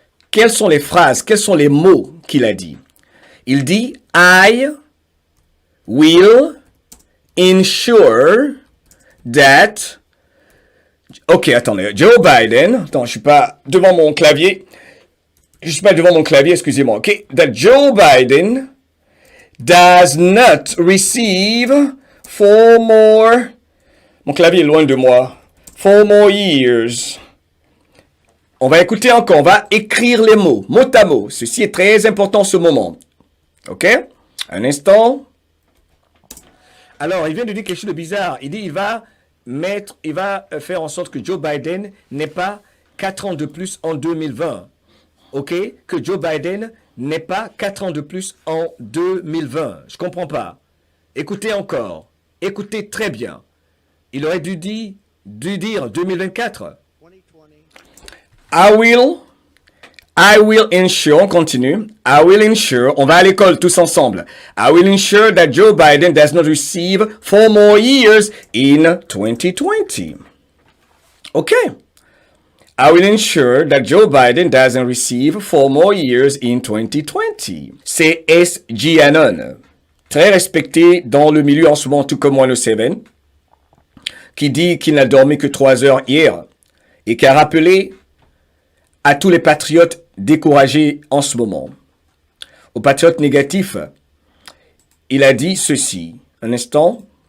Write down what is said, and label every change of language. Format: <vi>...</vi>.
<fr>Quelles sont les phrases, quels sont les mots qu'il a dit? Il dit «</fr> <en>I will ensure that...</en> <fr>» Ok, attendez. Joe Biden... Attends, je suis pas devant mon clavier. Excusez-moi. Ok. That Joe Biden does not receive 4 more... Mon clavier est loin de moi.</fr> <en>4 more years.</en> <fr>On va écouter encore. On va écrire les mots, mot à mot. Ceci est très important en ce moment. Ok? Un instant. Alors, il vient de dire quelque chose de bizarre. Il dit il va faire en sorte que Joe Biden n'ait pas 4 ans de plus en 2020. OK? Que Joe Biden n'ait pas 4 ans de plus en 2020. Je comprends pas. Écoutez encore. Écoutez très bien. Il aurait dû dire 2024.</fr> <en>I will ensure,</en> <fr>on continue.</fr> <en>I will ensure,</en> <fr>on va à l'école tous ensemble.</fr> <en>I will ensure that Joe Biden does not receive 4 more years in 2020. OK. I will ensure that Joe Biden doesn't receive 4 more years in 2020.</en> <fr>C'est S.G. Anon, très respecté dans le milieu en ce moment, tout comme Juan O'Savin, qui dit qu'il n'a dormi que 3 heures hier et qui a rappelé à tous les patriotes découragés en ce moment. Aux patriotes négatifs, il a dit ceci. Un instant.</fr>